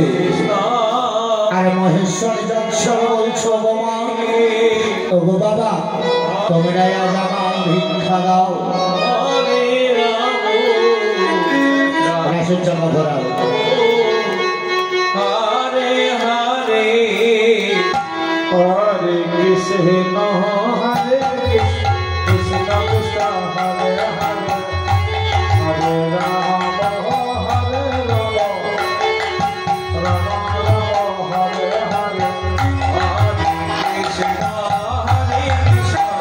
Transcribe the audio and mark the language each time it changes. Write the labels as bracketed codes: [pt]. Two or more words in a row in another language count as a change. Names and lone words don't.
[bn] আর মহেশ্বর যৎসর বলছো, গো মা ও গো বাবা, তোমরা আজ আমার ভিক্ষা দাও। রাসের জন্য ঘোরাও। [sa] হরে হরে হরে কৃষ্ণ হরে কৃষ্ণ কৃষ্ণ হরে হরে হরে রাম হরে রাম রাম রাম হরে হরে হরে কৃষ্ণ হরে কৃষ্ণ